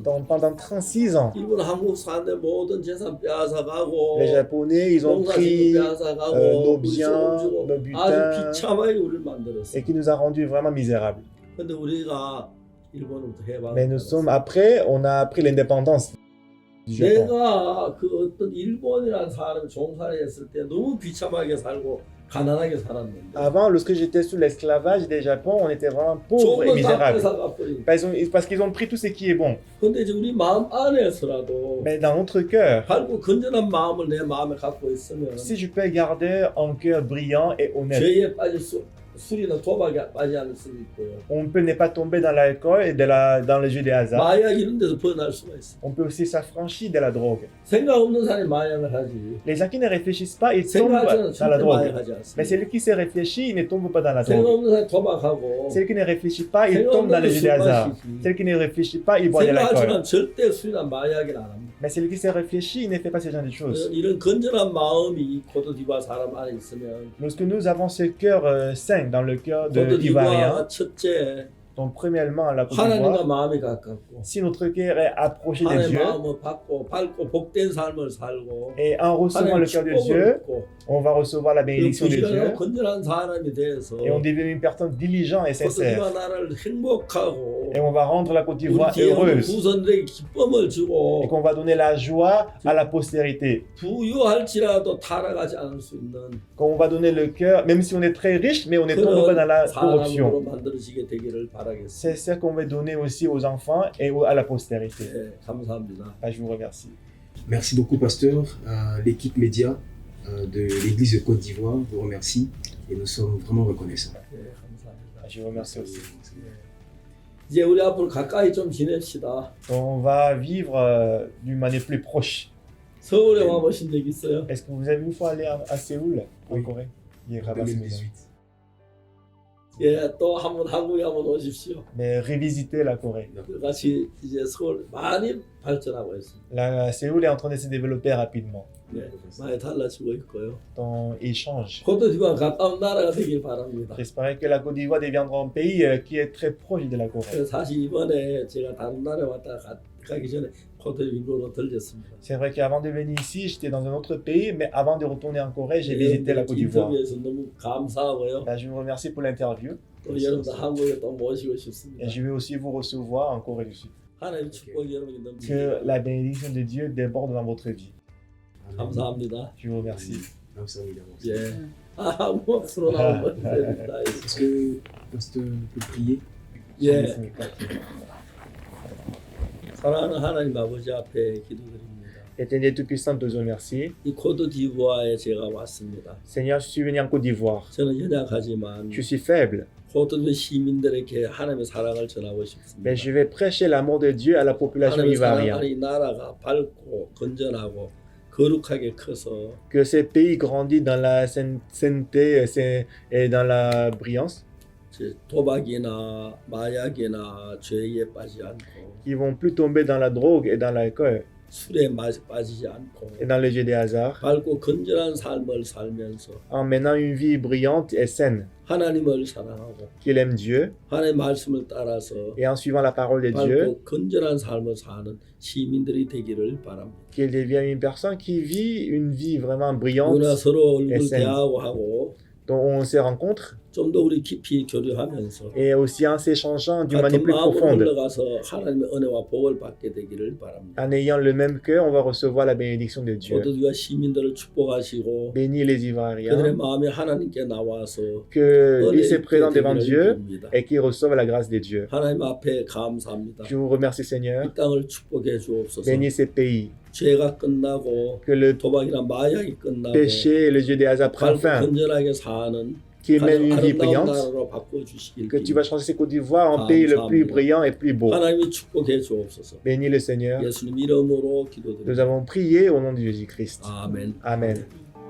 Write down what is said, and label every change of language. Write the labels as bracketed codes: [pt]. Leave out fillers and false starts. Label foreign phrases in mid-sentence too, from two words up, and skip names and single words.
[fr] Pendant 36 ans, [ko] 일본 한국 사람들 모든 재산 빼앗아가고 [fr] les Japonais, ils ont pris [ko] 빼앗아가고 [fr] nos [ko] 우리 [fr] biens, [ko] 소금 주고 [fr] nos [ko] 아주 [fr] butins, [ko] 비참하게 우리를 만들었어요. [fr] et qui nous a rendus vraiment misérables. [ko] 근데 우리가 일본으로부터 해방을 [fr] Mais nous [ko] 받았어요. [fr] sommes, après, on a pris l'indépendance du Japon. [ko] 내가 그 어떤 일본이라는 사람이 종사를 했을 때 너무 비참하게 살고 가난하게 살았는데 [fr] Avant, lorsque j'étais sous l'esclavage des Japon, on était vraiment pauvres et [ko] 조금 다 [fr] misérables. [ko] 뺏어가 버린. [fr] Parce qu'ils ont pris tout ce qui est bon. [ko] 근데 이제 우리 마음 안에서라도 [fr] Mais dans notre cœur, [ko] 밝고 건전한 마음을 내 마음에 갖고 있으면 [fr] si je peux garder un cœur brillant et honnête, [ko] 죄에 빠질 술이나 도박에 빠지지 않을 수 있고요. [fr] on peut ne pas tomber dans l'alcool et dans le jeu des hasards. [ko] 마약 이런 데서 벗어날 수가 있어. [fr] On peut aussi s'affranchir de la drogue. [ko] 생각 없는 사람이 마약을 하지. [fr] Les gens qui ne réfléchissent pas, ils tombent [ko] 생각하지는 [fr] dans la [ko] 절대 [fr] drogue. [ko] 마약하지 [fr] Mais [ko] 않습니다. [fr] celui qui se réfléchit, il ne tombe pas dans la [ko] 생각 [fr] drogue. [ko] 없는 사람이 도박하고 [fr] Celui qui ne réfléchit pas, il [ko] 생각 [fr] tombe dans [ko] 없는 [fr] le jeu des [ko] 술 [fr] hasards. [ko] 마시지. [fr] Celui qui ne réfléchit pas, il boit de l'alcool. [ko] 생각하지만 절대 술이나 마약을 안 합니다. [fr] Mais celui qui se réfléchit, il ne fait pas ce genre de choses. [ko] 이런 건전한 마음이 코트디부아 사람 안에 있으면 [fr] Lorsque nous avons ce cœur sain dans le cœur de l'Ivoirien, [ko] 코트디부아가 첫째 [fr] donc premièrement la Côte [ko] 하나님과 [fr] d'Ivoire, [ko] 마음이 가깝고 [fr] si notre cœur est approché de [ko] 하나님의 [fr] Dieu [ko] 마음을 받고 밝고 복된 삶을 살고 [fr] et en recevant [ko] 하나님의 [fr] le cœur de [ko] 축복을 [fr] Dieu, [ko] 얻고 [fr] on va recevoir la [ko] 그 [fr] bénédiction de Dieu [ko] 부지런하고 건전한 사람이 돼서 [fr] et on devient une personne diligente et sincère. [ko] 코트디부아 나라를 행복하고 [fr] Et on va rendre la Côte [ko] 우리 [fr] d'Ivoire [ko] 뒤에 오는 [fr] heureuse [ko] 후손들에게 기쁨을 [fr] et [ko] 주고 [fr] qu'on va donner la joie à la postérité. [ko] 부유할지라도 타락하지 않을 수 있는 [fr] Qu'on va donner le cœur, même si on est très riche, mais on ne tombe pas dans la [ko] 사람으로 [fr] corruption. [ko] 만들어지게 되기를 [fr] C'est [ko] 바라겠습니다. [fr] ce qu'on va donner aussi aux enfants et à la postérité. [ko] 네, 감사합니다. [fr] Je vous remercie. Merci beaucoup, pasteur. L'équipe média de l'Église de Côte d'Ivoire vous remercie et nous sommes vraiment reconnaissants. [ko] 네, 감사합니다. [fr] Je vous remercie aussi. [ko] 이제 우리 앞으로 가까이 좀 지냅시다. [fr] On va vivre d'une manière plus proche. [ko] 서울에 와보신 적 있어요? [fr] Est-ce que vous avez une fois allé à Séoul, en Oui. Corée? Il En 2018. [ko] 예, 또 한번 한국에 한번 오십시오. [fr] Mais revisiter la Corée. [ko] 같이 이제 서울 많이 발전하고 있습니다. [fr] Séoul est en train de se développer rapidement. [ko] 네, 많이 달라지고 있고요. [fr] Donc, il change. [ko] 코트디부아 가까운 나라가 되길 바랍니다. [fr] J'espère que la Côte d'Ivoire deviendra un pays qui est très proche de la Corée. [ko] 사실 이번에 제가 다른 나라에 왔다 가기 전에 코트디부아로 들렸습니다. [fr] C'est vrai qu'avant de venir ici, j'étais dans un autre pays, mais avant de retourner en Corée, j'ai visité la Côte d'Ivoire. [ko] 인터뷰에서 너무 감사하고요. [fr] Je vous remercie pour l'interview [ko] 또 여러분들 한국에 또 모시고 싶습니다. [fr] et je vais aussi vous recevoir en Corée du Sud. [ko] 하나님의 축복이 여러분에게 [fr] Que [ko] 넘치기를 [fr] la bénédiction de Dieu déborde dans votre vie. [ko] 감사합니다. [fr] Je vous remercie. [ko] 감사합니다. 예. 아, 뭐 앞으로 나오면 됩니다. [fr] Est-ce que Pasteur peut prier? [ko] 예. 사랑하는 하나님 아버지 앞에 기도드립니다. [fr] Éternel Tout-Puissant, nous te remercie. [ko] 이 코트디부아에 제가 왔습니다. [fr] Seigneur, je suis venu en Côte d'Ivoire. [ko] 저는 연약하지만 [fr] Je suis faible, [ko] 코트디부 시민들에게 하나님의 사랑을 전하고 싶습니다. [fr] mais je vais prêcher l'amour de Dieu à la population [ko] 하나님의 [fr] ivoirienne. [ko] 사랑하는 이 나라가 밝고 건전하고 거룩하게 커서 [fr] Que ces pays grandissent dans la sainteté et dans la brillance, [ko] 도박이나 마약이나 죄에 빠지지 않고 [fr] qui vont plus tomber dans la drogue et dans l'alcool [ko] 술에 빠지지 않고 [fr] et dans le jeu des hasards, [ko] 밝고 건전한 삶을 살면서 [fr] en menant une vie brillante et saine, [ko] 하나님을 사랑하고 [fr] qu'il aime Dieu [ko] 하나님의 말씀을 따라서 [fr] et en suivant la parole de Dieu, [ko] 밝고 건전한 삶을 사는 시민들이 되기를 바랍니다. [fr] qu'il devienne une personne qui vit une vie vraiment brillante, [ko] 우리가 서로 얼굴 SN. 대하고 하고 [fr] dont on se rencontre, [ko] 좀 더 우리 깊이 교류하면서 [fr] et aussi en s'échangeant d'une [ko] 같은 [fr] manière plus [ko] 마음으로 [fr] profonde. [ko] 흘러가서 하나님의 은혜와 복을 받게 되기를 바랍니다. [fr] En ayant le même cœur, on va recevoir la bénédiction de Dieu. [ko] 모두가 시민들을 축복하시고 [fr] Bénis les [ko] 그들의 [fr] Ivoiriens, [ko] 마음이 하나님께 나와서 [fr] que ils se [ko] 은혜 [fr] présentent [ko] 있게 [fr] devant [ko] 되기를 [fr] Dieu [ko] 빕니다. [fr] et qu'ils reçoivent la grâce de Dieu. [ko] 하나님 앞에 감사합니다. [fr] Je vous remercie Seigneur. [ko] 이 땅을 축복해 주옵소서. [fr] Bénis ces pays. [ko] 죄가 끝나고 [fr] Que le [ko] 도박이나 마약이 끝나고 [fr] péché et le jeu des hasards prennent [ko] 밝고 [fr] fin. [ko] 건전하게 사는 [fr] Qu'ils mènent une vie [ko] 아름다운 [fr] brillante. [ko] 나라로 바꿔 주시길 [fr] Que tu vas [ko] 빕니다. [fr] changer ces Côte d'Ivoire en pays le plus brillant et plus beau. [ko] 하나님이 축복해 주옵소서. [fr] Bénis le Seigneur. [ko] 예수님 이름으로 [fr] Nous [ko] 기도드립니다. [fr] avons prié au nom de Jésus-Christ. [ko] 아멘. [fr] Amen.